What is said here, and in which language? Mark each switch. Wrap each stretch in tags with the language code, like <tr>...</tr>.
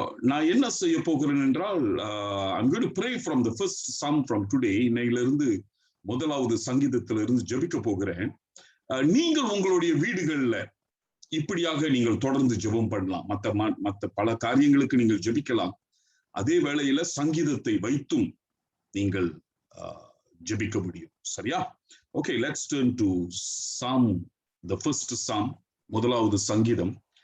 <ta>நான் என்ன செய்ய போகிறேன் என்றால்</ta> <en>I'm going to pray from the first psalm from today.</en> <ta>இன்னையிலிருந்து 1வது சங்கீதத்திலிருந்து ஜெபிக்க போகிறேன். நீங்கள் உங்களுடைய வீடுகள்ல இப்படியாக நீங்கள் தொடர்ந்து ஜெபம் பண்ணலாம். மற்ற பல காரியங்களுக்கு நீங்கள் ஜெபிக்கலாம். அதே வேளையில சங்கீதத்தை வைத்தும் நீங்கள் ஜெபிக்க முடியும். சரியா?</ta> <en>Okay, let's turn to Psalm, the first Psalm,</en> <ta>1வது சங்கீதம்.</ta>